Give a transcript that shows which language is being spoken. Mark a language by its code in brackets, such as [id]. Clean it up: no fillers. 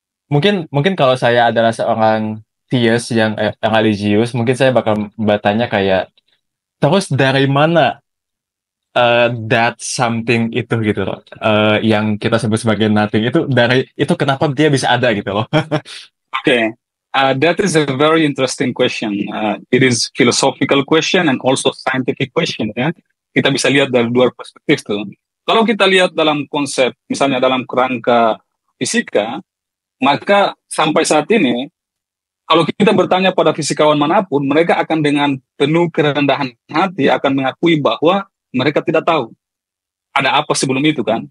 [id] mungkin mungkin kalau saya adalah seorang theist yang religius, mungkin saya bakal bertanya kayak, terus dari mana [en] that something [id] itu gitu loh, yang kita sebut sebagai nothing itu, itu kenapa dia bisa ada gitu loh. [en] Okay, that is a very interesting question. It is philosophical question and also scientific question. [id] Ya, kita bisa lihat dari dua perspektif tuh. Kalau kita lihat dalam konsep, misalnya dalam kerangka fisika, maka sampai saat ini, kalau kita bertanya pada fisikawan manapun, mereka akan dengan penuh kerendahan hati akan mengakui bahwa mereka tidak tahu ada apa sebelum itu kan.